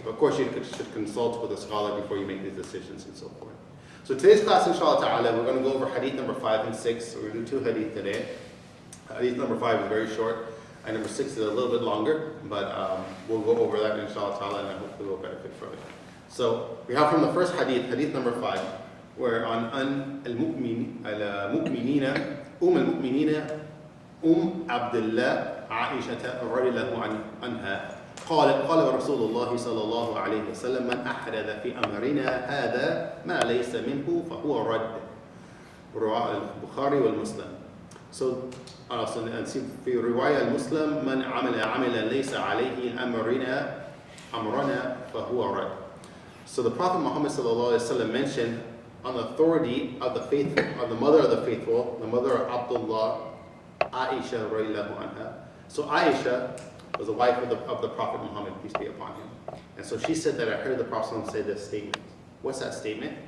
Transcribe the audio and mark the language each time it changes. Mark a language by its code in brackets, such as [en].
[en] But of course you should consult with a scholar before you make these decisions and so forth. So today's class, inshallah ta'ala, we're going to go over hadith number 5 and 6. So we're going to do 2 hadith today. Hadith number 5 is very short, and number 6 is a little bit longer, but we'll go over that inshallah ta'ala, and I hope we'll benefit from it. So we have from the first hadith number 5, [ar] where on al-mu'minina, al-mu'minina, Abdullah, Aisha, radiallahu anha, قال رسول الله صلى الله عليه وسلم من أحدث في أمرنا هذا ما ليس منه فهو رد. رواه البخاري والمسلم. So في رواية المسلم من عمل ليس عليه أمرنا فهو رد. [en] So the Prophet Muhammad sallallahu alaihi wasallam mentioned on the authority of the faithful, of the mother of the faithful, the mother of Abdullah, Aisha radiallahu anha. So Aisha was the wife of the Prophet Muhammad, peace be upon him. And so she said that I heard the Prophet say this statement. What's that statement?